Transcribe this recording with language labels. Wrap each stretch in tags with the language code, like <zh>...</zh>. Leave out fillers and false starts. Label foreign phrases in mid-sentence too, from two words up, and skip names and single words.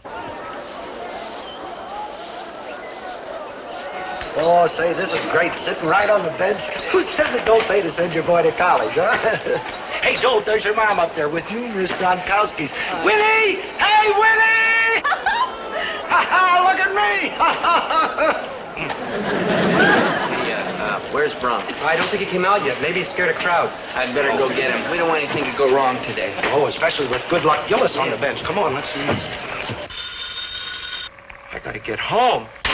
<en>Oh, say, this is great, sitting right on the bench. Who says it don't pay to send your boy to college, huh? Hey, Dope, there's your mom up there with you, Miss Gronkowski's. Winnie! Hey, Winnie! Ha-ha, look at me! Where's Bronk? I don't think he came out yet. Maybe he's scared of crowds. I'd better go get him. We don't want anything to go wrong today. Oh, especially with Good Luck Gillis on the bench. Come on, let's see. I gotta get home.</en>